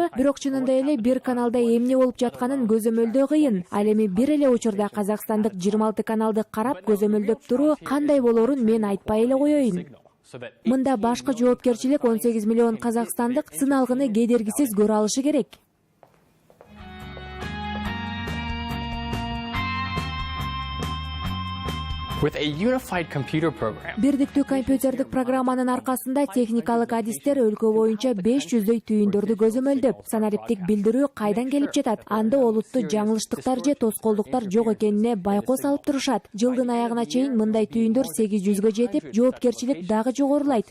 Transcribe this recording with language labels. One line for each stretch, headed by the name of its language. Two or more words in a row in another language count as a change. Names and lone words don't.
Kyrgyz: Бирок чынында эле бир каналда эмне болуп жатканын көзөмөлдөө кыйын. Ал эми бир эле учурда Казакстандык 26 каналды карап көзөмөлдөп туруу кандай болорун мен айтпай эле коеюн. Мында башкы жоопкерчилик 18 миллион казакстандык сыналгыны кедергисиз көрө алышы керек.
English: With a unified computer program.
Kyrgyz: Бирдиктүү компьютердик программанын аркасында техникалык адистер өлкө боюнча 500дөй түйүндөрдү көзөмөлдөп, санариптик билдирүү кайдан келип жатат, анда олуттуу жаңылыштыктар же тоскоолдуктар жок экенине байкоос алып турушат. Жылдын аягына чейин мындай түйүндөр 800гө жетип, жоопкерчилик дагы жогорулайт.